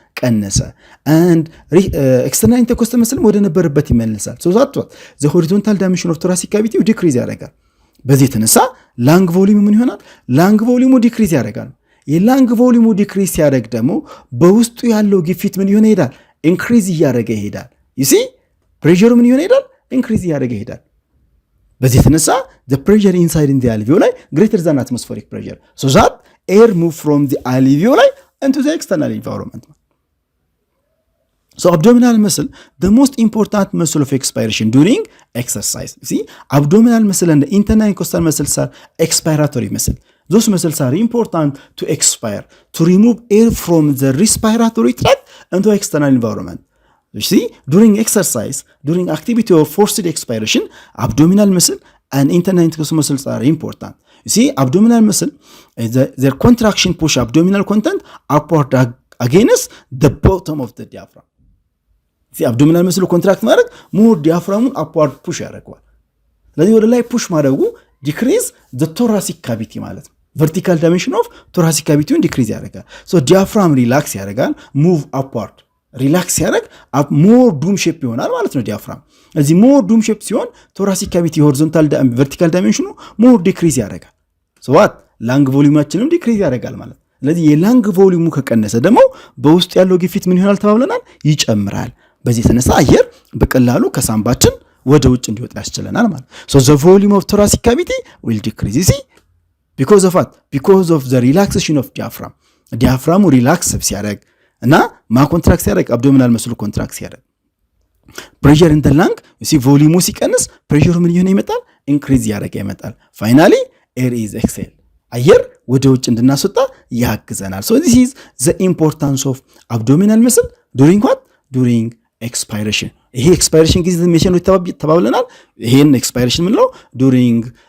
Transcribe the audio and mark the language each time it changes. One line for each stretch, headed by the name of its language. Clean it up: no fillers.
Amharic: ቀነሰ። and external intercostal መስልም ወደ ነበረበት ይመለሳል።
English: so that the horizontal dimension of thoracic cavity
Amharic: ዲክሪዝ ያደርጋል። በዚህ የተነሳ ላንግ ቮሊዩም ምን ይሆናል? ላንግ ቮሊዩሙ ዲክሪዝ ያደርጋል። የላንግ ቮሊዩሙ ዲክሪዝ ሲያደርግ ደግሞ በውስጡ ያለው ግፊት ምን ይሆነ ይሄዳል? ኢንክሪዝ እያደረገ ይሄዳል። you see ፕሬሸሩ ምን ይሆነ ይሄዳል? ኢንክሪዝ እያደረገ ይሄዳል። በዚህ የተነሳ
English: the pressure inside in the alveoli greater than atmospheric pressure, so that air move from the alveoli into the external environment. So abdominal muscle, the most important muscle of expiration during exercise. See, abdominal muscle and the internal intercostal muscles are expiratory muscle. Those muscles are important to expire, to remove air from the respiratory tract into external environment. You see, during exercise, during activity or forced expiration, abdominal muscle and internal intercostal muscles are important. You see, abdominal muscle, their contraction push abdominal content upward against the bottom of the diaphragm.
Amharic: See, abdominal muscle contract ማድረግ more diaphragm upward push ያደርገዋል። ስለዚህ ወደ ላይ ፑሽ ማድረጉ decrease the thoracic cavity ማለት ነው። vertical dimension of thoracic cavity decrease ያደርጋል።
English: so diaphragm relax
Amharic: ያደርጋል፣
English: move upward
Amharic: ሪላክስ ያደርግ ሞር ዱም ሼፕ ይሆናል ማለት ነው ዲያፍራም። እዚህ ሞር ዱም ሼፕ ሲሆን ቶራሲክ ካቪቲ ሆሪዞንታል ቨርቲካል ዳይሜንሽኑ ሞር ዲክሪዝ ያደርጋል። ሶ ዋት ላንግ ቮሊዩማችንም ዲክሪዝ ያደርጋል ማለት። ስለዚህ የላንግ ቮሊዩሙ ከቀነሰ ደግሞ በውስጥ ያለው ግፊት ምን ይሆናል ተባብለናል? ይጨምራል። በዚህ የተነሳ አየር በቀላሉ ከሳምባችን ወደ ውጭ እንዲወጣ ያስችለናል ማለት።
English: ሶ ዘ ቮሊዩም ኦፍ ቶራሲክ ካቪቲ ዊል ዲክሪዝ ሲ because of what? because of the relaxation of diaphragm.
Amharic: ዲያፍራሙ ሪላክስ ሲያደርግ እና ኮንትራክት ሲያደርግ አብዶሚናል መስሉ ኮንትራክት ሲያደርግ
English: pressure in the lung you see volume
Amharic: ሲቀንስ
English: pressure ምን ይሆነ ይመጣል increase ያደረገ ይመጣል finally air is exhaled
Amharic: አየር ወደ ውጭ እንድናስወጣ ያግዘናል
English: so this is the importance of abdominal muscle during what during expiration
Amharic: ይሄ ኤክስፓይሬሽን ጊዜ መቼ ነው ተባብለናል ይሄን ኤክስፓይሬሽን ምን ነው
English: during